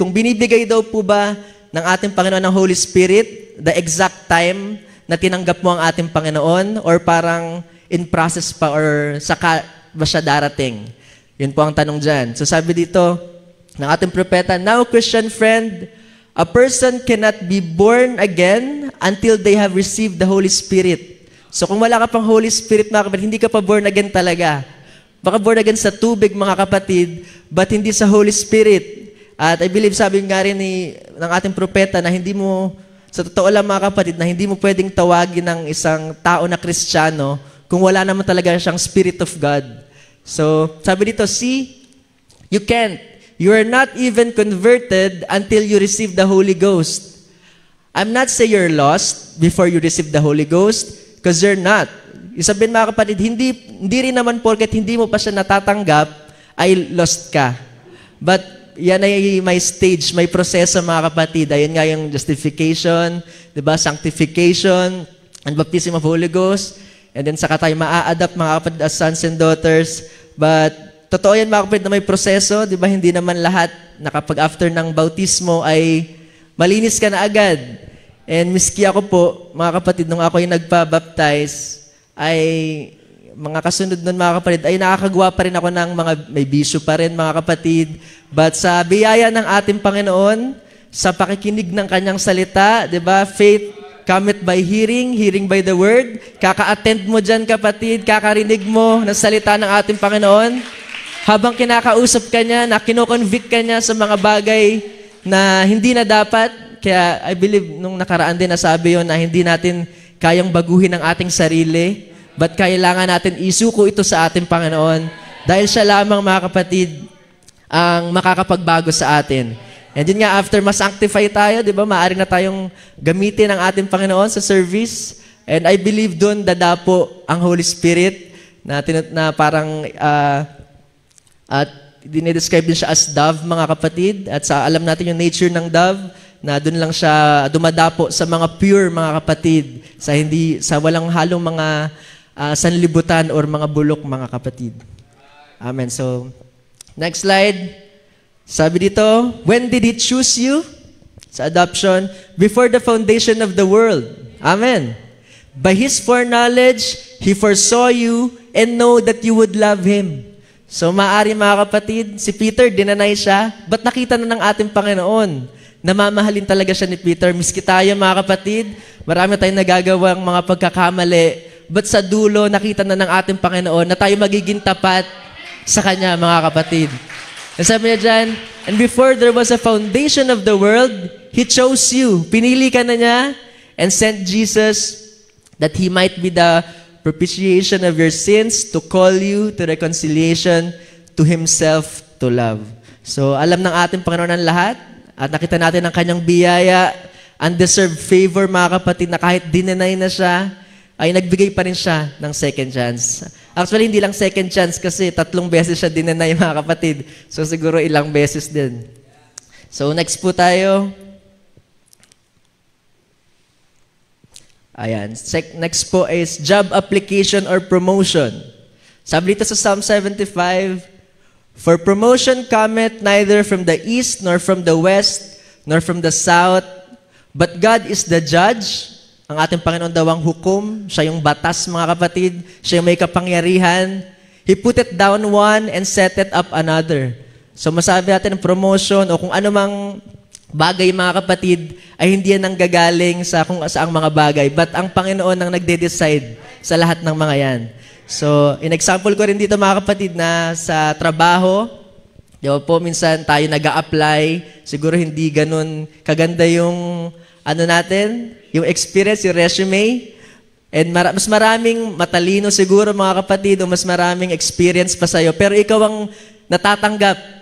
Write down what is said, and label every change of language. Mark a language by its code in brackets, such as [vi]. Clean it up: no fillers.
[tl] Kung binibigay daw po ba ng ating Panginoon ng Holy Spirit, [en] the exact time [tl] na tinanggap mo ang ating Panginoon, or parang in process pa, or saka ba siya darating? Yun po ang tanong dyan. So sabi dito ng ating propeta, [en] now Christian friend, a person cannot be born again until they have received the Holy Spirit. [tl] So kung wala ka pang Holy Spirit, mga kapatid, hindi ka pa born again talaga. Baka born again sa tubig, mga kapatid, but hindi sa Holy Spirit. At I believe, sabi nga rin ng ating propeta, na hindi mo, sa totoo lang, mga kapatid, na hindi mo pwedeng tawagin ng isang tao na Kristiyano kung wala naman talaga siyang Spirit of God. So, sabi dito, [en] see, you can't. You are not even converted until you receive the Holy Ghost. I'm not saying you're lost before you receive the Holy Ghost, because you're not. [tl] Isabihin, mga kapatid, hindi rin naman porket hindi mo pa siya natatanggap, ay lost ka. But yan ay may stage, may proseso, mga kapatid. Ayun nga yung justification, diba? [en] Sanctification, and baptism of Holy Ghost. [tl] And then saka tayo maa-adapt, mga kapatid, [en] as sons and daughters. [tl] But totoo yan, mga kapatid, na may proseso. Diba? Hindi naman lahat na kapag after ng bautismo ay malinis ka na agad. And miski ako po, mga kapatid, nung ako yung nagpa-baptize, ay mga kasunod nun, mga kapatid, ay nakakagawa pa rin ako ng mga may bisyo pa rin, mga kapatid. But sa biyaya ng ating Panginoon, sa pakikinig ng kanyang salita, di ba? [en] Faith cometh by hearing, hearing by the word. [tl] Kaka-attend mo dyan, kapatid, kakarinig mo ng salita ng ating Panginoon. Habang kinakausap ka niya, na kinoconvict ka niya sa mga bagay na hindi na dapat. Kaya I believe, nung nakaraan din nasabi yun, na hindi natin kayang baguhin ang ating sarili. But kailangan natin isuko ito sa ating Panginoon, dahil siya lamang, mga kapatid, ang makakapagbago sa atin. And yun nga, after ma-sanctify tayo, di ba, maaari na tayong gamitin ang ating Panginoon sa service. And I believe doon dadapo ang Holy Spirit na parang at dinidescribe din siya as dove, mga kapatid. At alam natin yung nature ng dove, na doon lang siya dumadapo sa mga pure, mga kapatid, sa walang halong mga sanlibutan or mga bulok, mga kapatid. [en] Amen. So, next slide. [tl] Sabi dito, [en] when did He choose you? Sa adoption, before the foundation of the world. Amen. By His foreknowledge, He foresaw you and know that you would love Him. [tl] So, maaari mga kapatid, si Peter, dinanay siya, but nakita na ng ating Panginoon. Namamahalin talaga siya ni Peter. Miski tayo mga kapatid, marami tayong nagagawang mga pagkakamali, but sa dulo, nakita na ng ating Panginoon na tayo magiging tapat sa Kanya, mga kapatid. [en] And [tl] sabi niya dyan, [en] and before there was a foundation of the world, He chose you. [tl] Pinili ka na niya [en] and sent Jesus that He might be the propitiation of your sins, to call you to reconciliation, to Himself to love. [tl] So, alam ng ating Panginoon ang lahat, at nakita natin ang Kanyang biyaya, [en] undeserved favor, [tl] mga kapatid, na kahit dinenay na siya, ay nagbigay pa rin siya ng second chance. Actually, hindi lang second chance kasi 3 beses siya dinenay, mga kapatid. So, siguro ilang beses din. So, next po tayo. Ayan. [en] Next po is job application or promotion. [tl] Sabi dito [en] sa Psalm 75, for promotion cometh neither from the east, nor from the west, nor from the south, but God is the judge. [tl] Ang ating Panginoon daw ang hukom. Siya yung batas, mga kapatid. Siya yung may kapangyarihan. [en] He put it down one and set it up another. [tl] So masabi natin ang promotion o kung anumang bagay, mga kapatid, ay hindi yan nanggagaling sa kung saang mga bagay. But ang Panginoon ang nagde-decide sa lahat ng mga yan. So, in example ko rin dito, mga kapatid, na sa trabaho, di ba po, minsan tayo nag-a-apply, siguro hindi ganun kaganda yung, natin, yung experience, yung resume, and mas maraming matalino siguro, mga kapatid, o mas maraming experience pa sa'yo, pero ikaw ang natatanggap.